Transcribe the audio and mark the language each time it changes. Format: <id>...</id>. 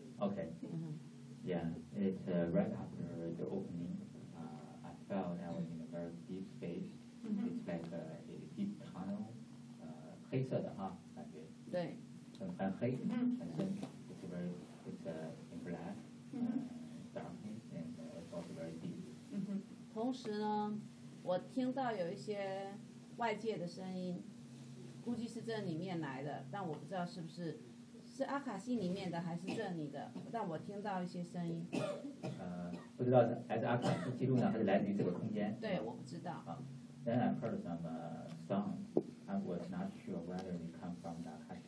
<en>OK yeah it's right after the opening I felt I was in a very deep space it's like a deep tunnel</en> <zh>黑色的哈、啊、感觉对很黑，很深。</zh> <en>It's very, it's in black, darkness, and it's also very deep.</en> <zh>同时呢，我听到有一些外界的声音，估计是这里面来的，但我不知道是不是是阿卡西里面的还是这里的，但我听到一些声音。不知道是还是阿卡西记录呢，还是来自于这个空间？对，我不知道。</zh> <en>Then I heard some song. I was not sure whether it come from that.</en>